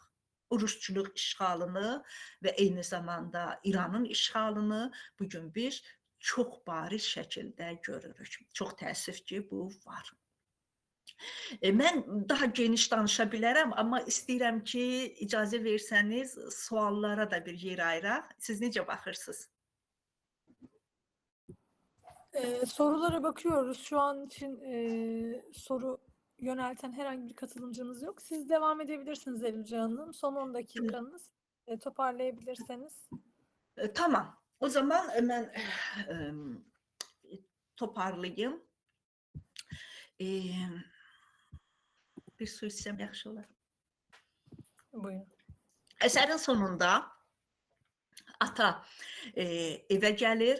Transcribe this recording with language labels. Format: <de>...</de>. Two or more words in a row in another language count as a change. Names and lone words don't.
<az>Rusçuluq işğalını və eyni zamanda İranın işğalını bugün biz çox bariz şəkildə görürük. Çox təəssüf ki, bu var. Mən daha geniş danışa bilərəm, amma istəyirəm ki, icazə versəniz, suallara da bir yer ayıraq. Siz necə baxırsınız?</az> <tr>Sorulara bakıyoruz. Şu an için soru yönelten herhangi bir katılımcımız yok. Siz devam edebilirsiniz Elifcan Hanım. Son 10 dakikanız. Toparlayabilirseniz.</tr> <az>Tamam. O zaman mən toparlayayım. Bir su içsəm yaxşı olar. Buyurun. Əsərin sonunda ata evə gəlir.</az>